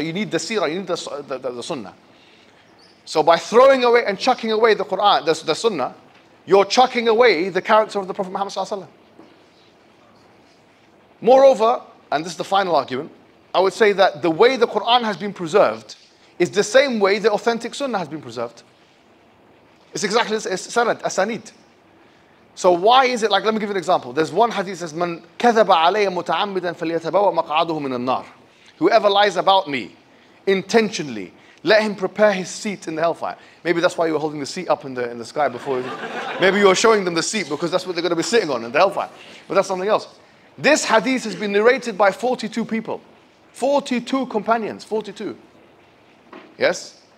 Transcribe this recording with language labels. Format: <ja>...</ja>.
<en>You need the seerah, you need the sunnah. So by throwing away and chucking away the Quran, the sunnah, you're chucking away the character of the Prophet Muhammad ﷺ. Moreover, and this is the final argument, I would say that the way the Quran has been preserved is the same way the authentic sunnah has been preserved. It's exactly sanad, asanid. So why is it like, let me give you an example. There's one hadith that says,</en> <ar>Man كذب علي متعمدا فليتبوأ مقعده من النار.</ar> <en>Whoever lies about me intentionally, let him prepare his seat in the hellfire. Maybe that's why you were holding the seat up in the sky before. Maybe you were showing them the seat because that's what they're going to be sitting on in the hellfire. But that's something else. This hadith has been narrated by 42 people. 42 companions, 42. Yes?</en>